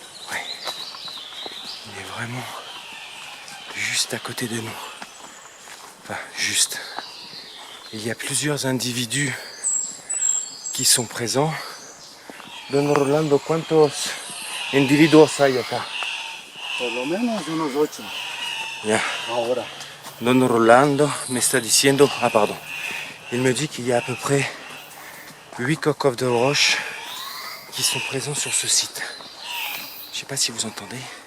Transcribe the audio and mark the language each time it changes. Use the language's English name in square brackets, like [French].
[French] Ouais. Il est vraiment juste à côté de nous. Enfin, juste. Il y a plusieurs individus qui sont présents. [Spanish] Don Rolando, ¿cuántos individuos hay acá? Por lo menos unos 8. Ya. Ahora. Don Rolando me está diciendo... [French] Ah, pardon. Il me dit qu'il y a à peu près 8 coq de roche qui sont présents sur ce site. Je sais pas si vous entendez.